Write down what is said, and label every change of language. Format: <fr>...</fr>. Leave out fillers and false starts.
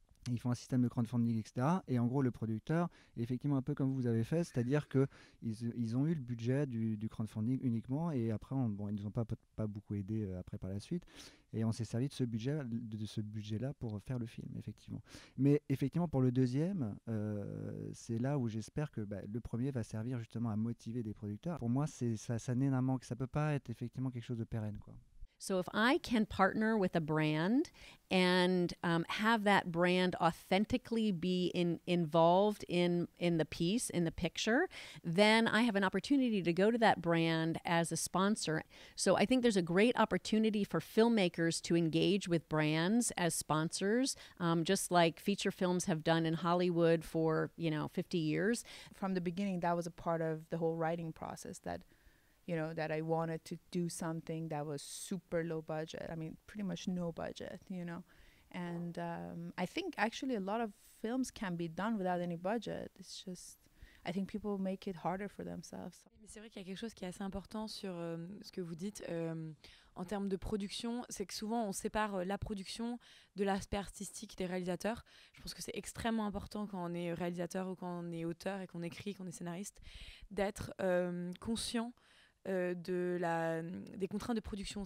<fr>Ils font un système de crowdfunding, etc. Et en gros, le producteur, effectivement, un peu comme vous avez fait, c'est-à-dire qu'ils ont eu le budget du crowdfunding uniquement, et après, ils ne nous ont pas beaucoup aidé après par la suite. Et on s'est servi de ce budget-là pour faire le film, effectivement. Mais effectivement, pour le deuxième, c'est là où j'espère que le premier va servir justement à motiver des producteurs. Pour moi, ça naît d'un manque. Ça ne peut pas être effectivement quelque chose de pérenne, quoi.</fr> <en>So if I can partner with a brand and have that brand authentically be involved in the piece, in the picture, then I have an opportunity to go to that brand as a sponsor. So I think there's a great opportunity for filmmakers to engage with brands as sponsors, just like feature films have done in Hollywood for 50 years. From the beginning, that was a part of the whole writing process, that that I wanted to do something that was super low budget. I mean, pretty much no budget, And I think actually a lot of films can be done without any budget. It's just, I think people make it harder for themselves.</en> <fr>Mais c'est vrai qu'il y a quelque chose qui est assez important sur ce que vous dites en termes de production, c'est que souvent on sépare la production de l'aspect artistique des réalisateurs. Je pense que c'est extrêmement important quand on est réalisateur ou quand on est auteur et qu'on écrit, qu'on est scénariste, d'être conscient des contraintes de production.</fr>